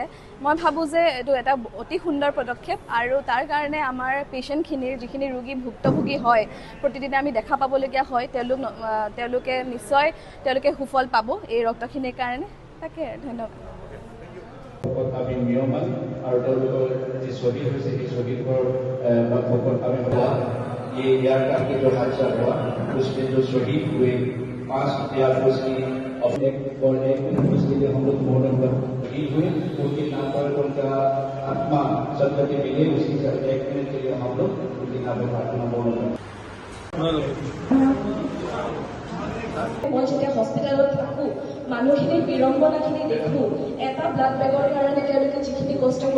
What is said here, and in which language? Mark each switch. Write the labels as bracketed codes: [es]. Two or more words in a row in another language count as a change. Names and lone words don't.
[as] মই ভাবোঁ যে এইটো এটা অতি সুন্দৰ পদক্ষেপ, আৰু তাৰ কাৰণে আমাৰ পেচেণ্টখিনিৰ যিখিনি ৰোগী ভুক্তভোগী হয়, প্ৰতিদিনে আমি দেখা পাবলগীয়া হয়, তেওঁলোকে নিশ্চয় সুফল পাব এই ৰক্তখিনিৰ কাৰণে। তাকে ধন্যবাদ। আমি নিয়মান আৰু তেওঁলোকৰ যি ছবি হৈছে সেই ছবিবোৰ আমি [hi] ये यार के जो हादसा हुआ उसमें जो शहीद हुए 5 विद्यार्थियों की अपने और एक उसके लिए हम लोग मौन शहीद हुए, उनके नाम पर उनका आत्मा सदगति मिले, उसी से 1 मिनट के लिए हम लोग उनके नाम पर प्रार्थना मौन। [as] মই যেতিয়া হস্পিটেলত থাকোঁ, মানুহখিনিৰ বিড়ম্বনাখিনি দেখোঁ, এটা [en] blood bag [as] কাৰণে তেওঁলোকে যিখিনি কষ্ট কৰি